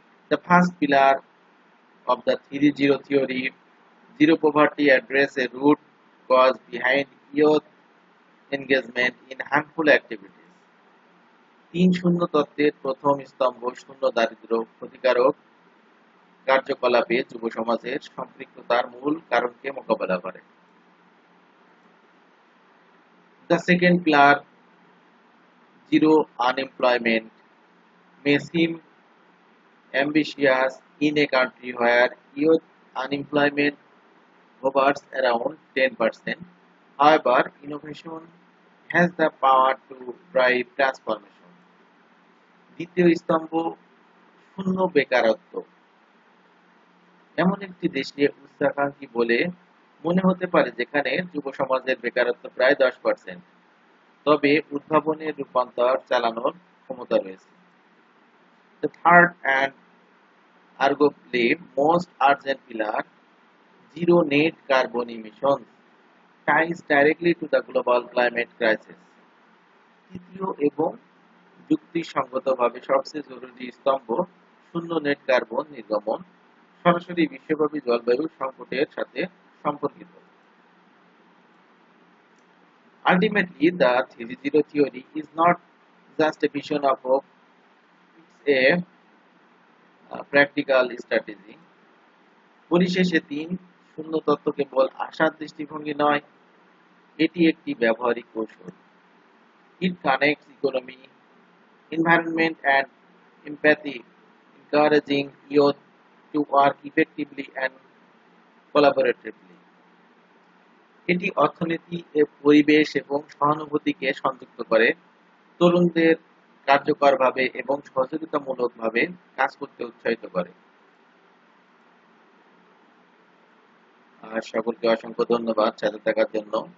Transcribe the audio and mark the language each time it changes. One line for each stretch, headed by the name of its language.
English: The first pillar of the 3-0 theory, zero poverty, address a root cause behind youth engagement in harmful activities.
Bangla: 3-0 তত্ত্বের প্রথম স্তম্ভ শূন্য দারিদ্র্য ক্ষতিকারক কার্যকলাপে যুব সমাজের সম্পৃক্ততার মূল কারণকে মোকাবেলা করে।
English: The second pillar, zero unemployment, may seem ambitious in a country where youth unemployment hovers around 10%. However, innovation has the power to drive transformation.
Bangla: দ্বিতীয় স্তম্ভ শূন্য বেকারত্ব এমন একটি দেশে উচ্চাকাঙ্ক্ষী বলে মনে হতে পারে যেখানে যুব সমাজের বেকারত্ব প্রায় 10%, তবে উদ্ভাবনের রূপান্তর চালানোর ক্ষমতা রয়েছে।
English: The third and arguably most urgent pillar, zero net carbon emissions, ties directly to the global climate crisis.
Bangla: তৃতীয় এবং যুক্তিসঙ্গতভাবে সবচেয়ে জরুরি স্তম্ভ শূন্য নেট কার্বন নির্গমন সরাসরি বিশ্বব্যাপী জলবায়ু সংকটের সাথে সম্পর্কিত।
English: Ultimately, the 3-0 theory is not just a vision of hope, it's a practical strategy.
Bangla: পরিশেষে 3-0 তত্ত্ব কেবল আশার দৃষ্টিভঙ্গি নয়, এটি একটি ব্যবহারিক কৌশল।
English: It connects economy, environment and empathy, encouraging youth to work effectively and collaboratively.
Bangla: এটি অর্থনীতি, পরিবেশ এবং সহানুভূতিকে সংযুক্ত করে, তরুণদের কার্যকরভাবে এবং সহযোগিতামূলকভাবে কাজ করতে উৎসাহিত করে। আর সকলকে অসংখ্য ধন্যবাদ সাথে থাকার জন্য।